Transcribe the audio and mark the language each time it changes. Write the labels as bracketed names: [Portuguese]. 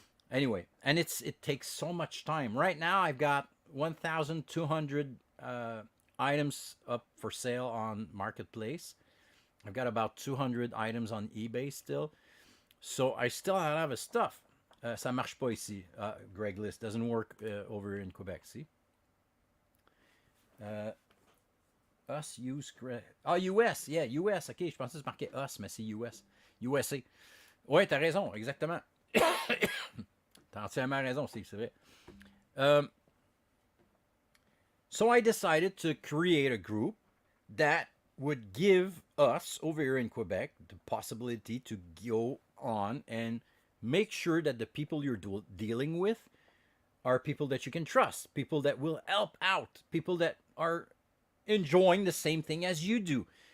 [English] Anyway, and it takes so much time. Right now, I've got 1,200 items up for sale on Marketplace. I've got about 200 items on eBay still. So I still have a lot of stuff. [French] Ça marche pas ici. [English] Craigslist doesn't work over in Quebec, see? [French] Us use US, yeah, US, ok, je pensais que c'est marqué us, mais c'est US. USA. Ouais, t'as raison, exactement. T'as entièrement raison, Steve, c'est vrai. [English] So I decided to create a group that would give us over here in Quebec the possibility to go on and make sure that the people you're dealing with are people that you can trust, people that will help out, people that are enjoying the same thing as you do.